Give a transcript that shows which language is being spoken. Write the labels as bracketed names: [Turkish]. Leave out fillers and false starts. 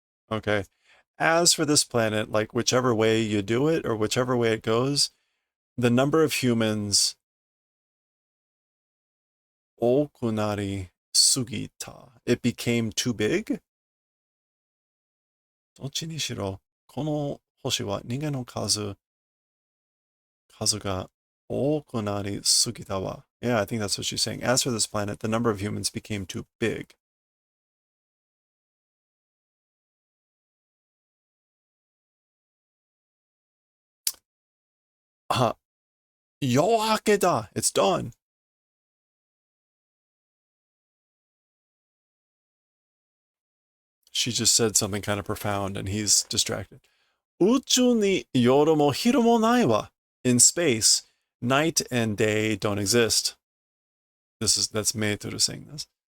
[English] Okay. As for this planet, like whichever way you do it or whichever way it goes, the number of humans [Japanese] 多くなりすぎた. [English] It became too big? [Japanese] どっちにしろ、この星は人間の数が多くなりすぎたわ. [English] Yeah, I think that's what she's saying. As for this planet, the number of humans became too big. [Japanese] あ、夜明けだ. [English] It's dawn. She just said something kind of profound and he's distracted. [Japanese] 宇宙に夜も昼もないわ. [English] In space, night and day don't exist. That's Meituru saying this.